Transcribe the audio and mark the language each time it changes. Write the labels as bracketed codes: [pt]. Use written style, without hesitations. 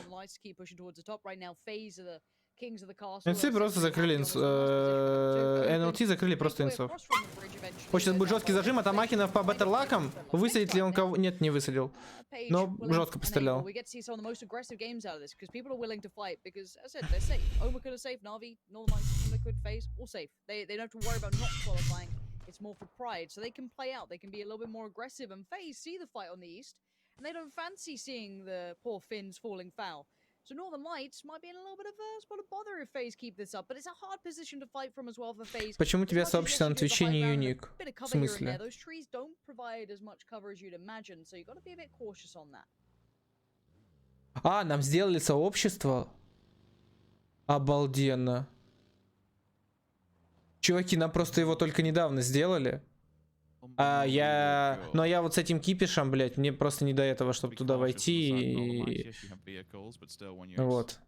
[en] Northern Lights keep pushing towards the top right now. FaZe are the kings of the castle. [ru] NLT просто закрыли NLT закрыли просто инсов. Сейчас будет жесткий зажим от Амакина по беттерлакам. Высадит ли он кого? Нет, не высадил. Но жестко пострелял. [en] We get to see some of the most aggressive games out of this because people are willing to fight because, as I said, they're safe. Omicron are safe. Navi, Northern Lights, Liquid, FaZe, all safe. They don't have to worry about not qualifying. It's more for pride, so they can play out. They can be a little bit more aggressive. And FaZe see the fight on the east, and they don't fancy seeing the poor Finns falling foul. So Northern Lights might be in a little bit of a spot of bother if FaZe keep this up, but it's a hard position to fight from as well for FaZe. [ru] Почему у тебя сообщество на Твиче не юник? В смысле? [en] Those trees don't provide as much cover as you'd imagine, so you got to be a bit cautious on that. [ru] А, нам сделали сообщество? Обалденно. Чуваки, нам просто его только недавно сделали. Но я вот с этим кипишем, блядь, мне просто не до этого, чтобы туда войти. Вот.